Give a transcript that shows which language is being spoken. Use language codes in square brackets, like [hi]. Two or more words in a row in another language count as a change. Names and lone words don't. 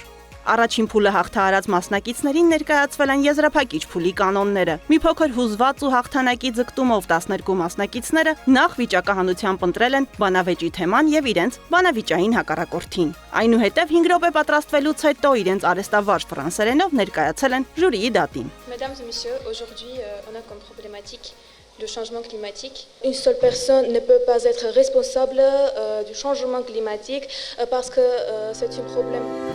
[hy] Առաջին փուլը հաղթահարած մասնակիցներին ներկայացվել են եզրափակիչ փուլի կանոնները։ Մի փոքր հուզված ու հաղթանակի ձգտումով 12 մասնակիցները նախ վիճակահանությամբ ընտրել են բանավեճի թեման եւ իրենց բանավիճային հակառակորդին։ Այնուհետև 5 րոպե պատրաստվելուց հետո իրենց արեստավարժ ֆրանսերենով ներկայացել են ժյուրիի դատին։ [fr] Mesdames et messieurs, aujourd'hui on a comme problématique le changement climatique. Une seule personne ne peut pas être responsable du changement climatique parce que c'est un problème.